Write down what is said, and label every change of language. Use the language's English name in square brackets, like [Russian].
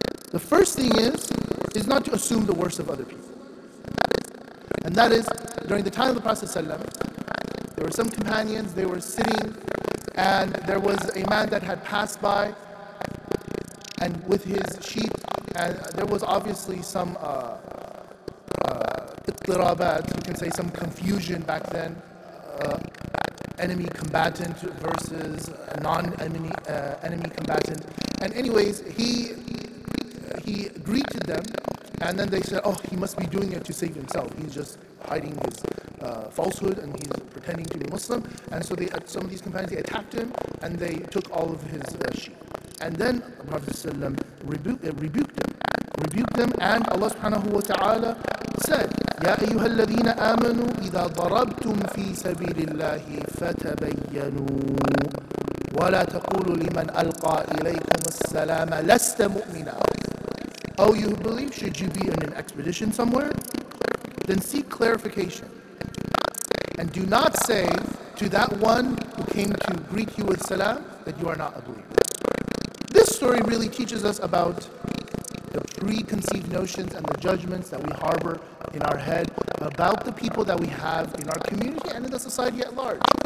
[English] The first thing is not to assume the worst of other people. And that is, during the time of the Prophet ﷺ, there were some companions, they were sitting, and there was a man that had passed by, and with his sheep, and there was obviously some iqtirabat, you can say some confusion back then, enemy combatant versus non-enemy enemy combatant. And anyways, he greeted them, and then they said, oh, he must be doing it to save himself. He's just hiding his falsehood, and he's pretending to be Muslim. And so some of these companions, they attacked him, and they took all of his sheep. And then the Prophet ﷺ rebuked them, and Allah subhanahu wa ta'ala said, [Arabic] يَا أَيُّهَا الَّذِينَ آمَنُوا إِذَا ضَرَبْتُمْ فِي سَبِيلِ اللَّهِ فَتَبَيَّنُوا وَلَا تَقُولُوا لِمَنْ أَلْقَى إِلَيْكُمُ السَّلَامَ لَسْتَ مُؤْمِنًا. [English] Oh, you who believe, should you be on an expedition somewhere? Then seek clarification. And do not say to that one who came to greet you with salam that you are not a believer. This story really teaches us about the preconceived notions and the judgments that we harbor in our head about the people that we have in our community and in the society at large.